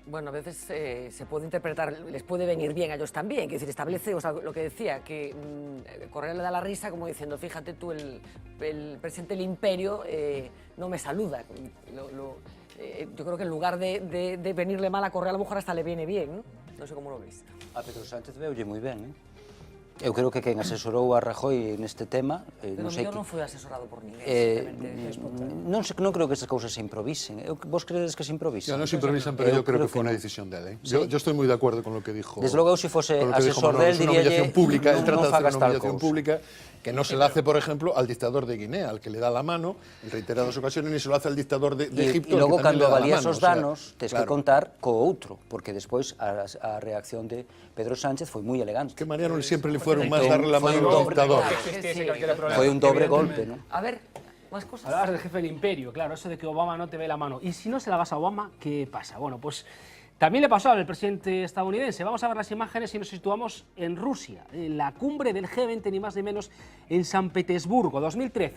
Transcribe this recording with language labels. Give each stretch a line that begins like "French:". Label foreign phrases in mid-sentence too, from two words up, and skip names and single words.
Spanish: Bueno, a veces se puede interpretar, les puede venir bien a ellos también, que decir, establece, o sea, lo que decía, que Correa le da la risa como diciendo, fíjate tú, el presidente del imperio no me saluda. Yo creo que en lugar de venirle mal a Correa, a lo mejor hasta le viene bien, ¿no? No sé cómo lo veis.
Galician: A Pedro Sánchez veulle moi ben, Eu creo que quen asesorou a Rajoy neste tema... Pero non sei non foi asesorado por ninguén, non creo que esas cousas se improvisen. Vos credes que se improvisen?
Spanish: No se improvisan, pero yo creo que fue una decisión de él. Yo estoy muy de acuerdo con lo que dijo...
Galician: Desde logo, se fose asesor del, diríalle, non fagas tal cousa.
Spanish: Pública que no se la hace, por ejemplo, al dictador de Guinea, al que le da la mano en reiteradas ocasiones, ni se lo hace al dictador de Egipto.
Galician: E logo, cando avalías os danos, tens que contar co outro, porque despois a reacción de Pedro Sánchez foi moi elegante.
Spanish: Que Mariano siempre le fueron más darle la mano al dictador.
Galician: Foi un dobre golpe, ¿no?
Spanish: A ver, más cosas. Hablabas del jefe del imperio, claro, eso de que Obama no te ve la mano. Y si no se la vas a Obama, ¿qué pasa? Bueno, pues también le pasó al presidente estadounidense. Vamos a ver las imágenes y nos situamos en Rusia, en la cumbre del G20, ni más ni menos, en San Petersburgo, 2013.